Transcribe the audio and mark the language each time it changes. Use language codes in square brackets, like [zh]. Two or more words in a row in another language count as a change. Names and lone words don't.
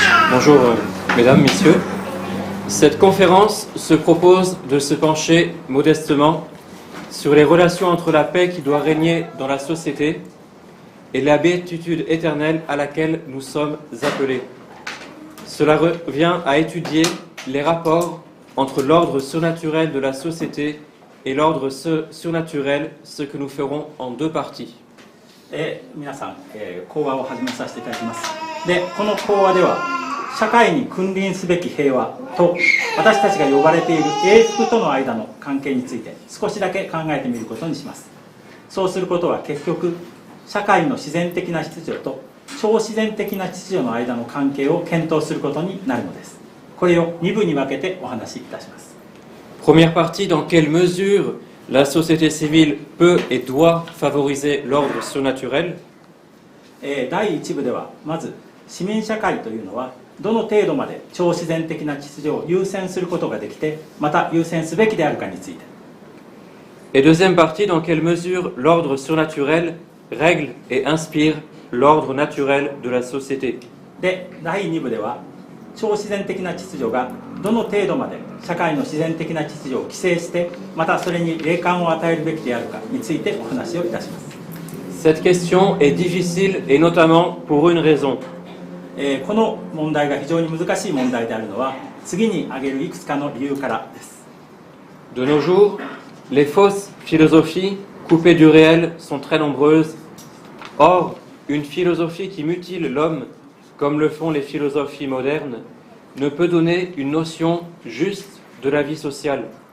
[fr] Bonjour mesdames, messieurs. Cette conférence se propose de se pencher modestement sur les relations entre la paix qui doit régner dans la société et la béatitude éternelle à laquelle nous sommes appelés. Cela revient à étudier les rapports entre l'ordre surnaturel de la société et l'ordre surnaturel, ce que nous ferons en deux parties. [ja] 皆さん、講話を始めさせていただきます。で、この講話では社会に君臨すべき平和と私たちが呼ばれている永福との間の関係について少しだけ考えてみることにします。そうすることは結局社会の自然的な秩序と超自然的な秩序の間の関係を検討することになるのです。これを2部に分けてお話しいたします。 [fr] Première partie, dans quelle mesure la société civile peut et doit favoriser l'ordre surnaturel. [ja] 第1部ではまず市民社会というのはどの程度まで超自然的な秩序を優先することができてまた優先すべきであるかについて。 [fr] Et deuxième partie, dans quelle mesure l'ordre surnaturel règle et inspire l'ordre naturel de la société. [ja] で、第2部では超自然的な秩序がどの程度まで社会の自然的な秩序を規制してまたそれに霊感を与えるべきであるかについてお話をいたします。 [fr] Cette question est difficile et notamment pour une raison. [ja] この問題が非常に難しい問題であるのは次に挙げるいくつかの理由からです。 [fr] De nos jours, les fausses philosophies coupées du réel sont très nombreuses. Or, une philosophie qui mutile l'homme, comme le font les philosophies modernes, ne peut donner une notion juste de la vie sociale.